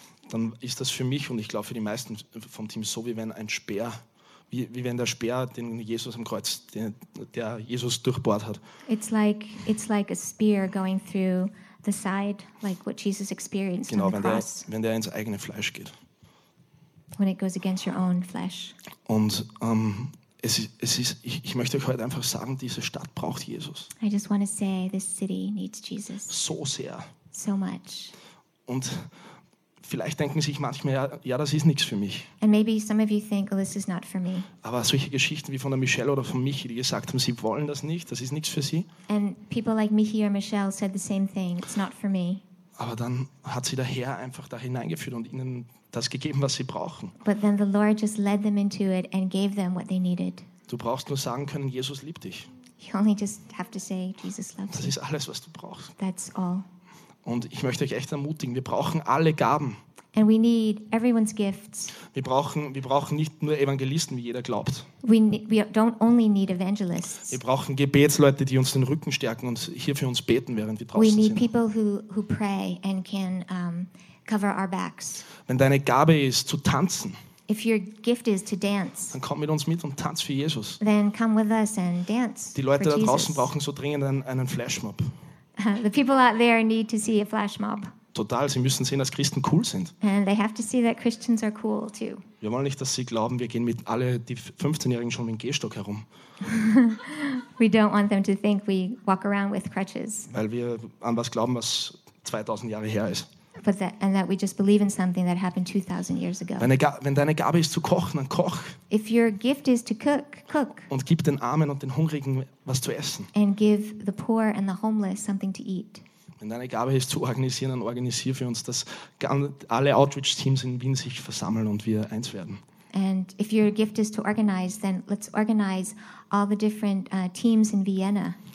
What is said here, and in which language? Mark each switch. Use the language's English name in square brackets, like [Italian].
[German] Dann ist das für mich und ich glaube für die meisten vom Team so, wie wenn der Speer, den Jesus am Kreuz, der Jesus durchbohrt hat. [English] It's like a spear going through the side, like what Jesus experienced [German] genau, [English] on the cross. [German] Genau, wenn der ins eigene Fleisch geht. [English] When it goes against your own flesh. [German] Und ich möchte euch heute einfach sagen, diese Stadt braucht Jesus. [English] I just want to say this city needs Jesus. [German] So sehr. [English] So much. [German] Und vielleicht denken sich manchmal, ja, das ist nichts für mich. [English] And maybe some of you think, well, this is not for me. [German] Aber solche Geschichten wie von der Michelle oder von Michi, die gesagt haben, sie wollen das nicht, das ist nichts für sie. [English] And people like Michi or Michelle said the same thing, it's not for me. [German] Aber dann hat sie der Herr einfach da hineingeführt und ihnen das gegeben, was sie brauchen. [English] But then the Lord just led them into it and gave them what they needed. [German] Du brauchst nur sagen können, Jesus liebt dich. [English] You only just have to say, Jesus loves you. [German] Das ist alles, was du brauchst. [English] That's all. [German] Und ich möchte euch echt ermutigen, wir brauchen alle Gaben. [English] And we need everyone's gifts. [German] Wir brauchen nicht nur Evangelisten, wie jeder glaubt. [English] We don't only need evangelists. [German] Wir brauchen Gebetsleute, die uns den Rücken stärken und hier für uns beten, während wir draußen sind. [English] We need people who pray and can cover our backs. [German] Wenn deine Gabe ist, zu tanzen, [English] if your gift is to dance, [German] dann komm mit uns mit und tanz für Jesus. [English] Then come with us and dance. [German] Die Leute da draußen brauchen so dringend einen Flashmob. [English] The people out there need to see a flashmob. [German] Total, sie müssen sehen, dass Christen cool sind. [English] And they have to see that Christians are cool too. [German] Wir wollen nicht, dass sie glauben, wir gehen mit alle die 15-Jährigen schon mit dem Gehstock herum. [English] We don't want them to think we walk around with crutches. [German] Weil wir an was glauben, was 2000 Jahre her ist. [English] And that we just believe in something that happened 2000 years ago. [German] Wenn deine Gabe ist zu kochen, dann koch. [English] If your gift is to cook, cook. [German] Und gib den Armen und den Hungrigen was zu essen. [English] And give the poor and the homeless something to eat. [German] Wenn deine Gabe ist zu organisieren, dann organisier für uns, dass alle Outreach-Teams in Wien sich versammeln und wir eins werden. [English] And if your gift is to organize, then let's organize all the different teams in Vienna.